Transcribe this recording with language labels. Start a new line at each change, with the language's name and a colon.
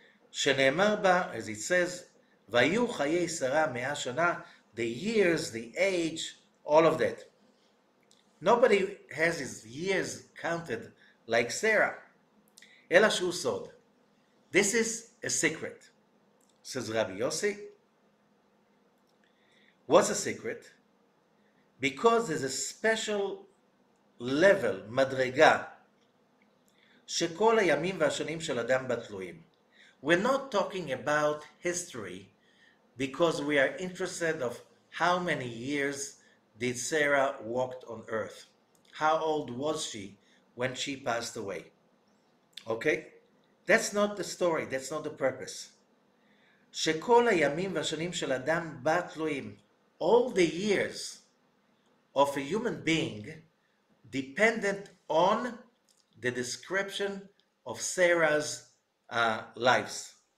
Hebrew: שנאמר בה,
English: as it says,
Hebrew: והיו חיי שרה 100 שנה,
English: the years, the age, all of that. Nobody has his years counted like Sarah.
Hebrew: אלא שהוא סוד.
English: This is a secret, says Rabbi Yossi. What's a secret? Because there's a special level,
Hebrew: מדרגה, שכל הימים והשנים של אדם בה תלויים.
English: We're not talking about history because we are interested of how many years did Sarah walked on earth. How old was she when she passed away? Okay? That's not the story, that's not the purpose.
Hebrew: שכל הימים והשנים של אדם בה תלויים.
English: All the years of a human being dependent on the description of Sarah's lives.